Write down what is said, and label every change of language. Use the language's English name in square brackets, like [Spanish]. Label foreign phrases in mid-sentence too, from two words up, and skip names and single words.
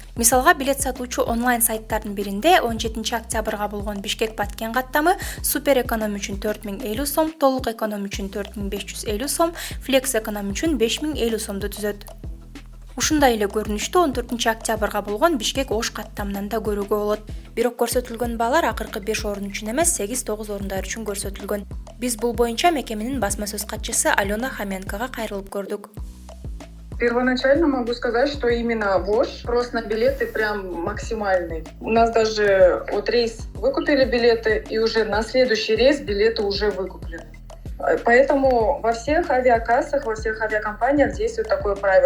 [Kyrgyz] Мисалга, билет сатуучу онлайн сайттардын биринде 17 октябрга болгон Бишкек-Баткен каттамы супер эконом үчүн 4050 сом, толук эконом үчүн 4550 сом, флекс эконом үчүн 5050 сомду түзөт. Ушундай эле көрүнүштү 14 октябрга болгон Бишкек-Ош каттамынан да көрүүгө болот. Бирок көрсөтүлгөн баалар акыркы 5 орун үчүн эмес, 8-9 орундар үчүн көрсөтүлгөн. Биз бул боюнча мекеменин басма сөз катчысы Алена Хоменкога кайрылып көрдүк. [Russian] Первоначально могу сказать, что именно Ош спрос на билеты прям максимальный. У нас даже вот рейс выкупили билеты, и уже на следующий рейс билеты уже выкуплены. Поэтому во всех авиакассах, во всех авиакомпаниях действует такое правило.